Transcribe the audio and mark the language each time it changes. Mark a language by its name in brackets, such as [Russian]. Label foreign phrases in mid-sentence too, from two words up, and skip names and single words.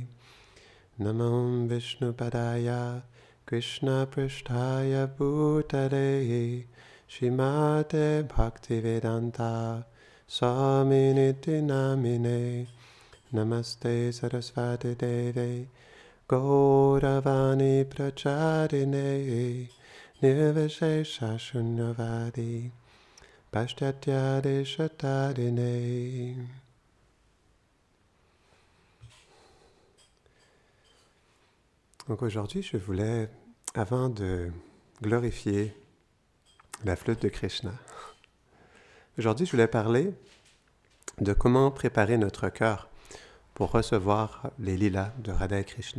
[Sanskrit] नमो विष्णुपादाय, कृष्ण प्रेष्ठाय भूतले, श्रीमते भक्तिवेदान्त, स्वामिनिति नामिने, नमस्ते सरस्वती देवे, गौरवाणी प्रचारिणे, निर्विशेष शून्यवादि, पाश्चात्यदे शतादिने. [French] Donc aujourd'hui, je voulais, avant de glorifier la flûte de Krishna, aujourd'hui je voulais parler de comment préparer notre cœur pour recevoir les lilas de Radha et Krishna.